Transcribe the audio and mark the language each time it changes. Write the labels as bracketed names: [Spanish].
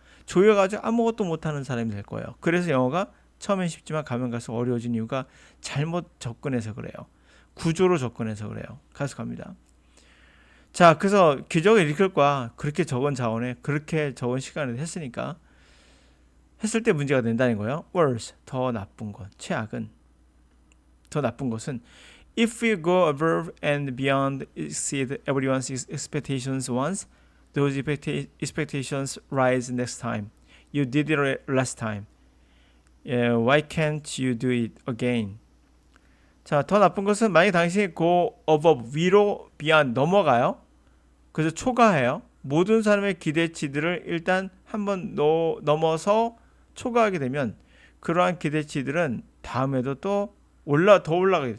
[Korean] 조여가지고 아무것도 못하는 사람이 될 거예요. 그래서 영어가 처음엔 쉽지만 가면 갈수록 어려워진 이유가 잘못 접근해서 그래요. 구조로 접근해서 그래요. 가속합니다. 자, 그래서 기적을 일으킬 거야. 그렇게 적은 자원에 그렇게 적은 시간을 했으니까 했을 때 문제가 된다는 거예요. [English] worse, [Korean] 더 나쁜 것, 최악은 더 나쁜 것은 [English] if you go above and beyond exceed everyone's expectations once, those expectations rise next time. You did it last time. Yeah, why can't you do it again? [Korean] 자, 더 나쁜 것은 만약 당신이 [English] go above [Korean] 위로 beyond 넘어가요. 그래서 초과해요. 모든 사람의 기대치들을 일단 한번 넘어서 초과하게 되면 그러한 기대치들은 다음에도 또 더 올라가게 돼.